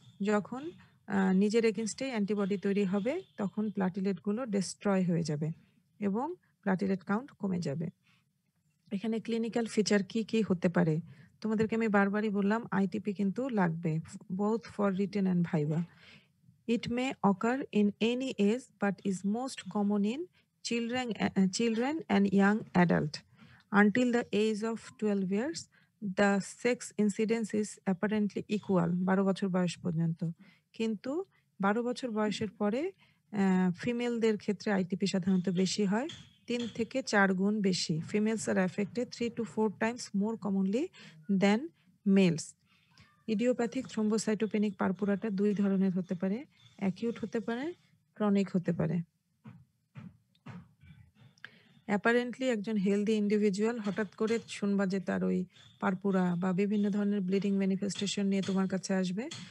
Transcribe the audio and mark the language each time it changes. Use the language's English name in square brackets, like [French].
[Bangla] যখন নিজের এগেনস্টে অ্যান্টিবডি তৈরি হবে তখন প্লাটিলেটগুলো ডিস্ট্রয় হয়ে যাবে এবং প্লাটিলেট কাউন্ট কমে যাবে। এখানে ক্লিনিক্যাল ফিচার কি কি হতে পারে? তোমাদেরকে আমি বারবারই বললাম আইটিপি কিন্তু লাগবে, both for written and viva. [English] It may occur in any age but is most common in children and young adult. Until the age of 12 years, the sex incidence is apparently equal, [Bangla] 12 বছর বয়স পর্যন্ত। কিন্তু 12 বছর বয়সের পরে ফিমেলদের ক্ষেত্রে ITP সাধারণত বেশি হয়, 3 থেকে 4 গুণ বেশি। [English] Females are affected 3 to 4 times more commonly than males. [Bangla] Idiopathic থ্রোম্বোসাইটোপেনিক পারপুরাটা 2 ধরনের হতে পারে, অ্যাকিউট হতে পারে, ক্রনিক হতে পারে। অ্যাপারেন্টলি একজন হেলদি ইন্ডিভিজুয়াল হঠাৎ করে শুনবা যে তার ওই পারপুরা বা বিভিন্ন ধরনের ব্লিডিং ম্যানিফেস্টেশন নিয়ে তোমার কাছে আসবে।